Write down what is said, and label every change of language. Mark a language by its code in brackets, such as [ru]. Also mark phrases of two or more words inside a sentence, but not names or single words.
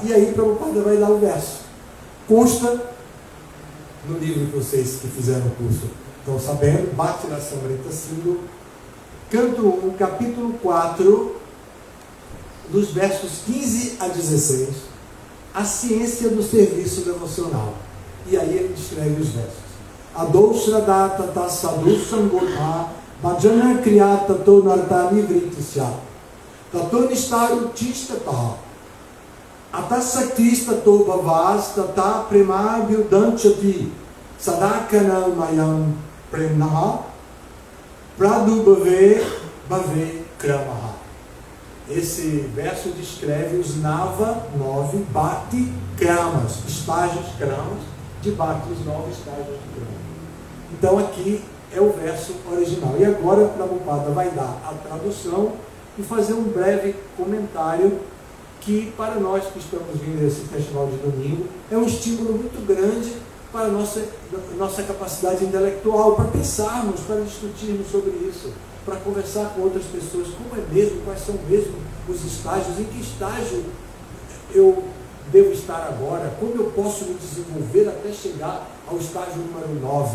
[pt] E aí, Prabhupada vai dar o verso. Consta no livro que vocês que fizeram o curso estão sabendo, Bhakti Rasamrita Sindhu, canto 1, capítulo 4, dos versos 15 a 16, a ciência do serviço devocional. E aí ele descreve os versos. [sa] आदौ श्रद्धा ततः साधु सङ्गोऽथ भजन क्रिया ततोऽनर्थ निवृत्तिः स्यात् ततो निष्ठा रुचिस्ततः अथासक्तिस्ततो भावस्ततः प्रेमाभ्यु दञ्चति साधकानामयं प्रेम्णः प्रादुर्भावे भवेत् क्रमः. [pt] Esse verso descreve os Nava 9 Bhakti Kramas, estágios Kramas de Bhakti, os 9 estágios de Krama. Então aqui é o verso original. E agora Prabhupada vai dar a tradução e fazer um breve comentário que, para nós que estamos vindo esse festival de domingo, é um estímulo muito grande para a nossa capacidade intelectual, para pensarmos, para discutirmos sobre isso, para conversar com outras pessoas, como é mesmo, quais são mesmo os estágios, em que estágio eu devo estar agora, como eu posso me desenvolver até chegar ao estágio número 9.